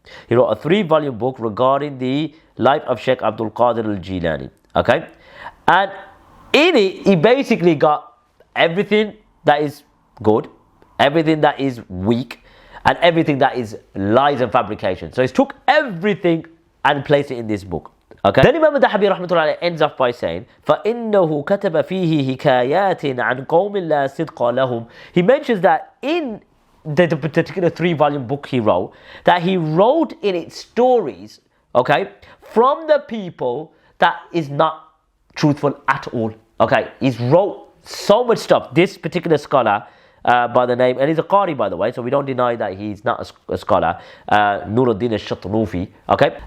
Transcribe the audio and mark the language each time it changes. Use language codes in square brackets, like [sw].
[en] He wrote a 3-volume book regarding the life of Shaykh Abdul Qadir Jilani, okay? And in it, he basically got everything that is good, everything that is weak, and everything that is lies and fabrication. So he took everything and placed it in this book. Okay. Then Imam al-Dahabi rahmatullah ends off by saying, [ar] فَإِنَّهُ كَتَبَ فِيهِ حِكَايَاتٍ عَنْ قَوْمٍ لَا صِدْقَ لَهُمْ. [en] He mentions that in the particular 3-volume book he wrote, that he wrote in it stories, okay, from the people that is not truthful at all. Okay, he's wrote so much stuff. This particular scholar, by the name, and he's a Qari by the way, so we don't deny that he's not a scholar, Nuruddin al-Shatnufi, okay.